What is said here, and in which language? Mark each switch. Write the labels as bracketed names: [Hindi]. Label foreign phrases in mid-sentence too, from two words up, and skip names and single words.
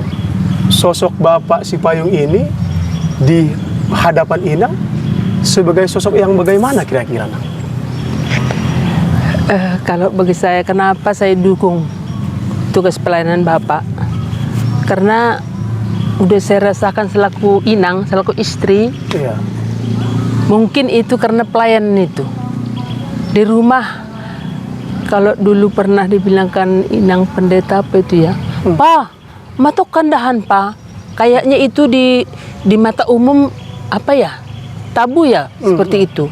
[Indonesian] Sosok Bapak si payung ini di hadapan Inang sebagai sosok yang bagaimana kira-kira, Nang? Kalau bagi saya, kenapa saya dukung tugas pelayanan Bapak? Karena udah saya rasakan selaku inang, selaku istri. Iya. Mungkin itu karena pelayanan itu. Di rumah, kalau dulu pernah dibilangkan inang pendeta apa itu ya, [Batak Simalungun] Pa, matok kandahan Pa. [Indonesian] Kayaknya itu di mata umum apa ya, tabu ya, seperti itu.